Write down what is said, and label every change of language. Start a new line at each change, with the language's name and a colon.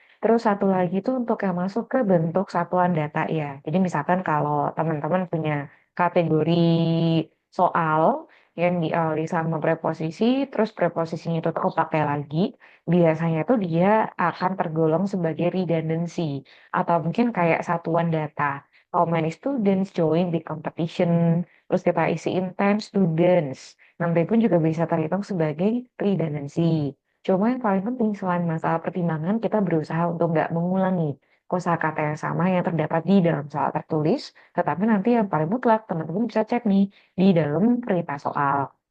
Indonesian: Terus satu lagi tuh untuk yang masuk ke bentuk satuan data ya. Jadi misalkan kalau teman-teman punya kategori soal yang diawali sama preposisi, terus preposisinya itu tuh pakai lagi, biasanya tuh dia akan tergolong sebagai redundancy. Atau mungkin kayak satuan data.
English: How many students join the competition?
Indonesian: Terus kita isiin 10 students. Nanti pun juga bisa terhitung sebagai redundancy. Cuma yang paling penting selain masalah pertimbangan, kita berusaha untuk nggak mengulangi kosakata yang sama yang terdapat di dalam soal tertulis, tetapi nanti yang paling mutlak teman-teman bisa cek nih di dalam perintah soal.